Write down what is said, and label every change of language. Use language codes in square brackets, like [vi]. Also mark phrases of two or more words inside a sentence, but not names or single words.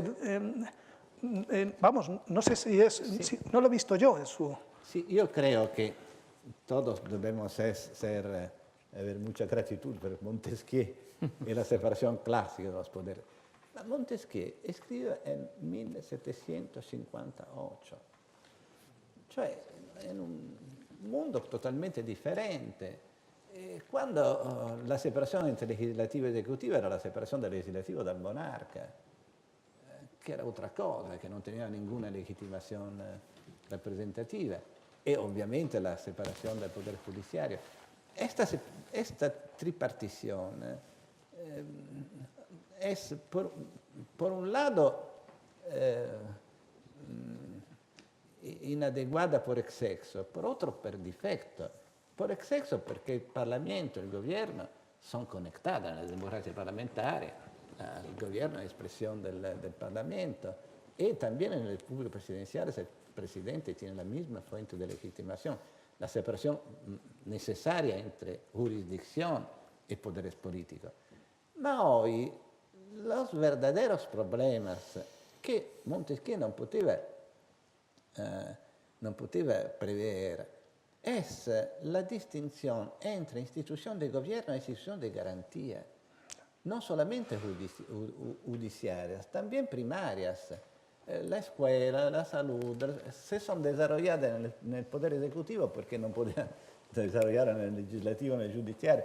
[es] vamos, no sé si es... Sí. Si, no lo he visto yo en su... Sí, yo creo que todos debemos haber mucha gratitud por Montesquieu y la separación clásica de los poderes. Montesquieu escribe en 1758, [it] cioè in un mondo totalmente differente, quando la separazione entre legislativo e esecutivo era la separazione del legislativo dal monarca, che era [es] otra cosa, [it] che non teneva ninguna legitimazione rappresentativa, e ovviamente la separazione del [es] poder judiciario. Esta tripartición es, por un lado, inadeguada por exceso, por otro, por defecto. Por exceso, porque el Parlamento y el gobierno son conectados en la democracia parlamentaria. El gobierno es expresión del Parlamento. Y también en el público presidencial el presidente tiene la misma fuente de legitimación. La separación necesaria entre jurisdicción y poderes políticos. Ma hoy los verdaderos problemas que Montesquieu [it] non poteva prever [es] es la distinción entre institución de gobierno e institución de garantía, no solamente judiciarias, también primarias. La escuela, la salud, se son desarrolladas en el poder ejecutivo porque no podían desarrollar en el legislativo, en el judiciario.